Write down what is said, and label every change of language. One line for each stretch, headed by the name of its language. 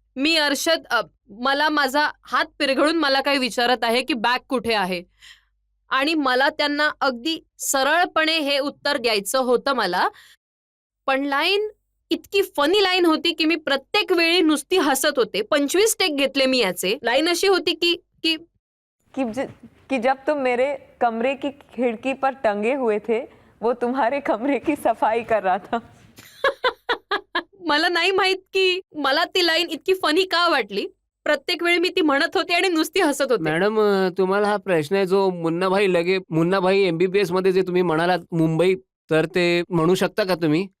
Marathi: मी अर्षद मला माझा हात पिरघळून मला काही विचारत आहे की बॅग कुठे आहे आणि मला त्यांना अगदी सरळपणे हे उत्तर द्यायचं होतं मला. पण लाईन इतकी फनी लाईन होती की मी प्रत्येक वेळी नुसती हसत होते. 25 टेक घेतले मी याचे. लाईन अशी होती की की
Hindi: कि जब तुम मेरे कमरे की खिड़की पर टंगे हुए थे, वो तुम्हारे कमरे की सफाई कर रहा था.
Marathi: मला नाही माहित की मला ती लाईन इतकी फनी का वाटली. प्रत्येक वेळी मी ती म्हणत होते आणि नुसती हसत होते. मॅडम तुम्हाला हा प्रश्न आहे जो मुन्नाभाई MBBS मध्ये जे तुम्ही म्हणालात मुंबई, तर ते म्हणू शकता का तुम्ही?